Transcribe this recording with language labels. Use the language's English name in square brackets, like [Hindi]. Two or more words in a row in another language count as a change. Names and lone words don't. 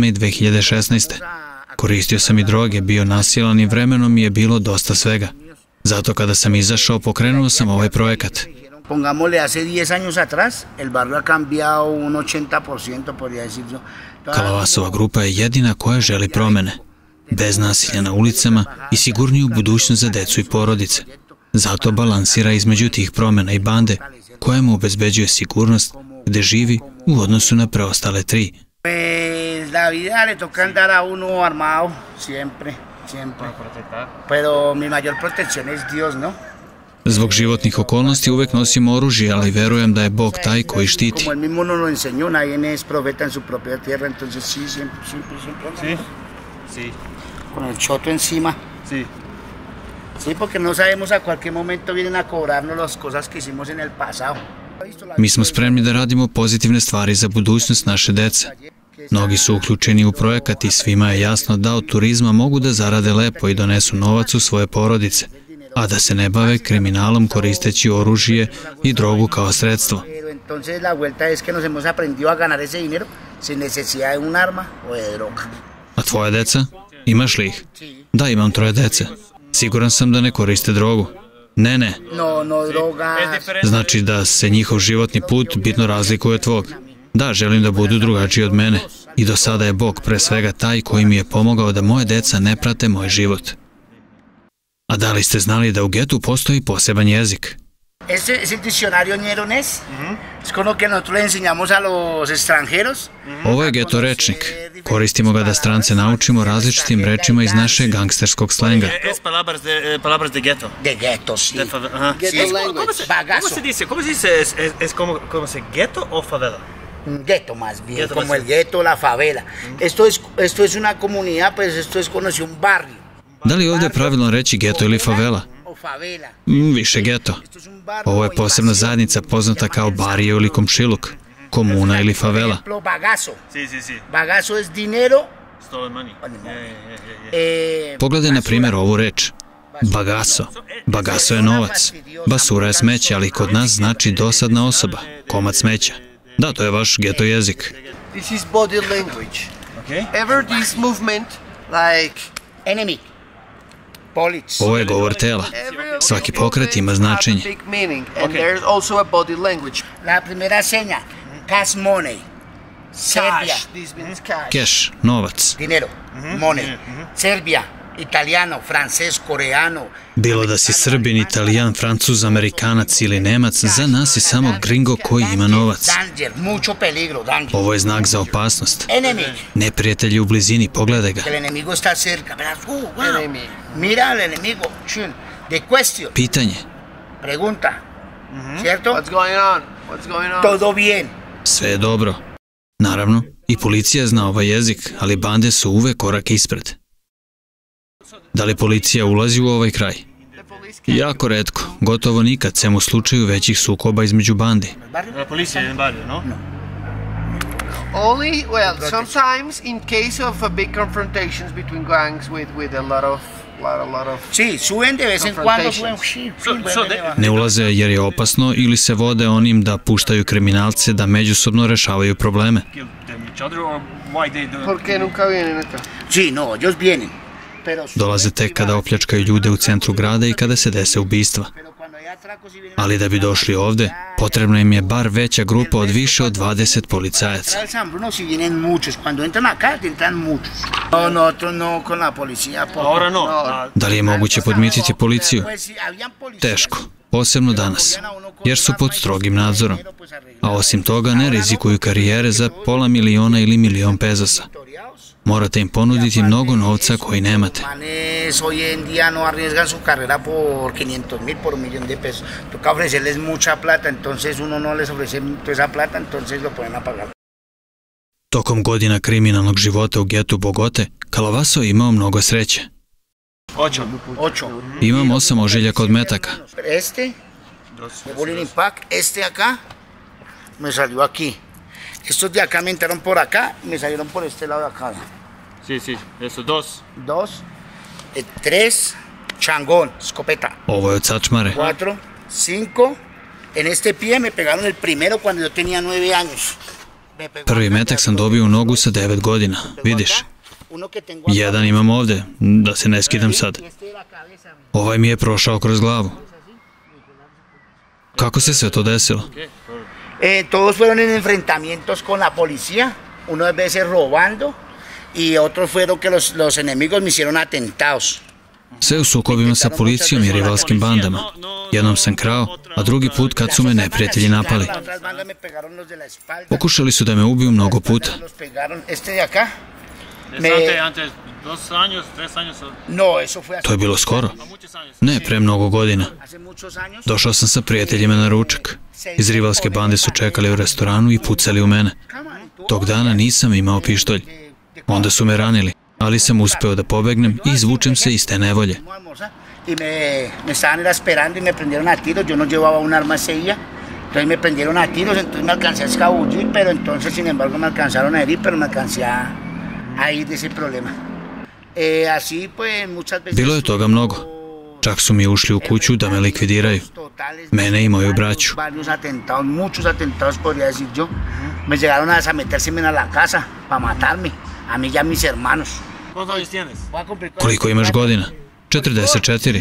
[Serbian] i 2016. Koristio sam i droge, bio nasilan i vremenom mi je bilo dosta svega. Zato kada sam izašao, pokrenuo sam ovaj projekat. [Spanish] Pongámosle, hace 10 años atrás, el barrio ha cambiado un 80%, podría decirlo. [Serbian] Kalavasova grupa je jedina koja želi promene. Bez nasilja na ulicama i sigurniju budućnost za decu i porodice. Zato balansira između tih promena i bande, koja mu obezbeđuje sigurnost gde živi u odnosu na preostale 3. [Spanish] La vida le toca andar a uno armado, siempre. Pero mi mayor protección es Dios, ¿no? [Serbian] Zbog životnih okolnosti uvek nosim oružje, ali verujem da je Bog taj koji štiti. [Spanish] Como él mismo nos lo enseñó, nadie es profeta en su propia tierra, entonces sí, siempre. Sí. Con el choto encima. Sí. Sí, porque no sabemos a cualquier momento vienen a cobrarnos las cosas que hicimos en el pasado. [Serbian] Mi smo spremni da radimo pozitivne stvari za budućnost naše dece. Mnogi su uključeni u projekat i svima je jasno da od turizma mogu da zarade lepo i donesu novac u svoje porodice, a da se ne bave kriminalom koristeći oružje i drogu kao sredstvo. [Spanish] Entonces la vuelta es que nos hemos aprendido a ganar ese dinero sin necesidad de un arma o de droga. [Serbian] A tvoja deca? Imaš li ih? Da, imam 3 dece. Siguran sam da ne koriste drogu. Ne. [Spanish] No droga. [Serbian] Znači da se njihov životni put bitno razlikuje od tvog. Da, želim da budu drugačiji od mene. I do sada je Bog pre svega taj koji mi je pomogao da moje deca ne prate moj život. A da li ste znali da u getu postoji poseban jezik? [Spanish] Es el diccionario ñeronés. Es con lo que nosotros le enseñamos a los extranjeros. [Serbian] Ovo je geto rečnik. Koristimo ga da strance naučimo različitim rečima iz našeg gangsterskog slenga. [Spanish] Es palabras de gueto. De gueto, sí. [English] Ghetto language. [Spanish] Bagazo. ¿Cómo se dice? ¿Es como se gueto o favela? Gueto más bien, como el gueto, la favela. Esto es una comunidad, pues esto es conocido un barrio. [Serbian] Da li ovdje je pravilno reći geto ili favela? Više geto. Ovo je posebna zajednica poznata kao barrio ili komšiluk, komuna ili favela. [Spanish] Bagazo es dinero. [Serbian] Pogledaj na primjer ovu reč. Bagaso. Bagaso je novac. Basura je smeće, ali kod nas znači dosadna osoba, komad smeća. Da, to je vaš geto jezik. [English] This is body language. Okay. Ever this movement, like enemy. Politz. [Serbian] Ovo je govor tela. Svaki pokret ima značenje. [Spanish] La primera seña, [English] cash money. Serbia, [Serbian] Keš, novac. [Spanish] dinero, money. Serbia, italiano, francés, coreano. [Serbian] Bilo da si Srbin, Italijan, Francuz, Amerikanac ili Nemac, za nas je samo gringo koji ima novac. [English] Danger, [Spanish] mucho peligro, [English] danger. [Serbian] Ovo je znak za opasnost. [English] Enemy. [Serbian] Neprijatelj je u blizini, pogledaj ga. [Spanish] El enemigo está cerca, verás. Wow. Mira al enemigo. [English] Chin. The question. [Serbian] Pitanje. [Spanish] Pregunta. ¿Cierto? [English] What's going on? What's going on? [Spanish] Todo bien. [Serbian] Sve je dobro. Naravno, i policija zna ovaj jezik, ali bande su uvek korak ispred. Da li policija ulazi u ovaj kraj? Jako retko, gotovo nikad, sem u slučaju većih sukoba između bandi. [Spanish] La policía en el barrio, ¿no? [English] Only, well, sometimes in case of big confrontations between gangs with a lot of [Spanish] Sí, suben de vez en cuando, suben. [Serbian] Ne ulaze jer je opasno ili se vode onim da puštaju kriminalce da međusobno rešavaju probleme. [English] Kill them each other or why they do? [Spanish] ¿Por qué nunca vienen acá? Sí, no, ellos vienen. [Serbian] Dolaze tek kada opljačkaju ljude u centru grada i kada se dese ubistva. Ali da bi došli ovde, potrebna im je bar veća grupa od više od 20 policajaca. [Spanish] Ahora no. [Serbian] Da li je moguće podmititi policiju? Teško, posebno danas, jer su pod strogim nadzorom. A osim toga ne rizikuju karijere za $500,000 ili $1,000,000 pezosa. Morate im ponuditi mnogo novca koji nemate. [Spanish] Hoy en día no arriesgan su carrera por 500,000, por $1,000,000. Toca ofrecerles mucha plata, entonces uno no les ofrece toda esa plata, entonces lo ponen a pagar. [Serbian] Tokom godina kriminalnog života u getu Bogote, Calavaso je imao mnogo sreće. 8. Imam 8 ožiljaka od metaka. [Spanish] Este, de Bolín Impact, este acá, me salió aquí. Estos de acá me entraron por acá y me salieron por este lado de acá. Sí, sí, eso, 2. 2, 3, changón, escopeta. [Serbian] Ovo je od sačmare. 4, 5. [Spanish] En este pie me pegaron el primero cuando yo tenía 9 años. [Serbian] Prvi metak sam dobio u nogu sa 9 godina, vidiš. Jedan imam ovde, da se ne skidam sad. Ovaj mi je prošao kroz glavu. Kako se sve to desilo? [Spanish] Todos fueron en enfrentamientos con la policía, unas veces robando y otros fueron que los enemigos me hicieron atentados. [Serbian] Sve u sukobima sa policijom i rivalskim bandama. Jednom sam krao, a drugi put kad su me neprijatelji napali. Pokušali su da me ubiju mnogo puta. To je bilo skoro. Ne, pre mnogo godina. Došao sam sa prijateljima na ručak. Iz rivalske bande su čekali u restoranu i pucali u mene. Tog dana nisam imao pištolj. Onda su me ranili, ali sam uspeo da pobegnem i izvučem se iz te nevolje. [Spanish] Y me estaban esperando y me prendieron a tiros. Yo no llevaba un arma seria, entonces me prendieron a tiros, entonces me alcancé a escabullir, pero entonces sin embargo me alcanzaron a herir, pero me alcancé a ir de ese problema. Así pues muchas veces. [Serbian] Bilo je toga mnogo. Čak su mi ušli u kuću da me likvidiraju. Mene i moju braću. [Spanish] Muchos atentados podría decir yo. Me llegaron a metérseme a la casa para matarme, a mí y a mis hermanos. ¿Cuántos años tienes? [Serbian] Koliko imaš godina? 44.